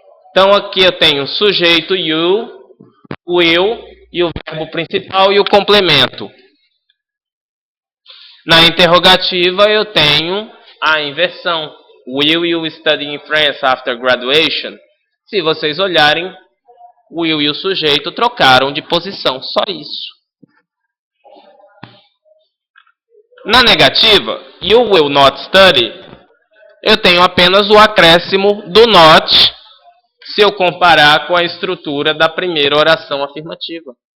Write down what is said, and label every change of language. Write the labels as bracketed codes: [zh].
[pt] Então aqui eu tenho o sujeito you, will e o verbo principal e o complemento. Na interrogativa eu tenho a inversão. [en] Will you study in France after graduation? [pt] Se vocês olharem, will e o sujeito trocaram de posição. Só isso. Na negativa, [en] you will not study, [pt] eu tenho apenas o acréscimo do not se eu comparar com a estrutura da primeira oração afirmativa.